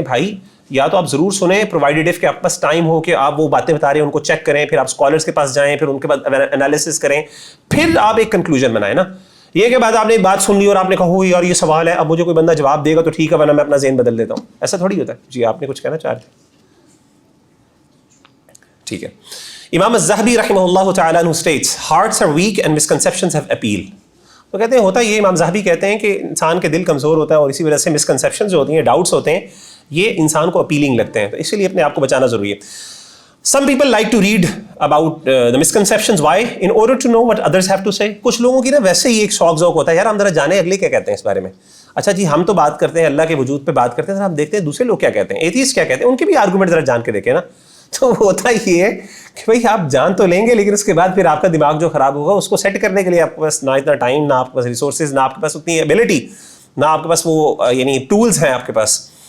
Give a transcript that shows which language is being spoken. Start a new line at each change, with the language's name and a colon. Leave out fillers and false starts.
Urdu: بھائی یا تو آپ ضرور سنیں پرووائڈیڈ اف کہ آپ کے پاس ٹائم ہو کہ آپ وہ باتیں بتا رہے ہیں ان کو چیک کریں, پھر آپ اسکالرس کے پاس جائیں, پھر ان کے بعد انالیسس کریں, پھر آپ ایک کنکلوژن بنائیں نا. یہ کہ بعد آپ نے ایک بات سن لی اور آپ نے کہا ہوئی اور یہ سوال ہے, اب مجھے کوئی بندہ جواب دے گا تو ٹھیک ہے ورنہ میں اپنا ذہن بدل دیتا ہوں, ایسا تھوڑی ہوتا ہے. جی آپ نے کچھ کہنا چاہ رہے تھے؟ ٹھیک ہے.
English: امام الذہبی رحمہ اللہ تعالیٰ عنہ states hearts are weak and misconceptions have appeal.
Urdu: تو کہتے ہیں ہوتا یہ, امام ذہبی کہتے ہیں کہ انسان کے دل کمزور ہوتا ہے اور اسی وجہ سے مسکنسیپشنز جو ہوتی ہیں, ڈاؤٹس ہوتے ہیں, یہ انسان کو اپیلنگ لگتے ہیں, تو اسی لیے اپنے آپ کو بچانا ضروری ہے.
English: Some people like to read about the misconceptions. Why? In order to know what others have to say.
Urdu: کچھ لوگوں کی نا ویسے ہی ایک شوق ذوق ہوتا ہے, یار ہم ذرا جانے اگلے کیا کہتے ہیں اس بارے میں. اچھا جی ہم تو بات کرتے ہیں اللہ کے وجود پہ بات کرتے ہیں, ہم دیکھتے ہیں دوسرے لوگ کیا کہتے ہیں, ایتھیسٹ کیا کہتے ہیں, ان کے بھی آرگومنٹ ذرا جان کے دیکھیں نا. تو ہوتا یہ ہے کہ بھائی آپ جان تو لیں گے لیکن اس کے بعد پھر آپ کا دماغ جو خراب ہوگا اس کو سیٹ کرنے کے لیے آپ کے پاس نہ اتنا ٹائم, نہ آپ کے پاس ریسورسز, نہ آپ کے پاس اتنی ایبلٹی, نہ آپ کے پاس وہ یعنی ٹولز ہیں آپ کے پاس.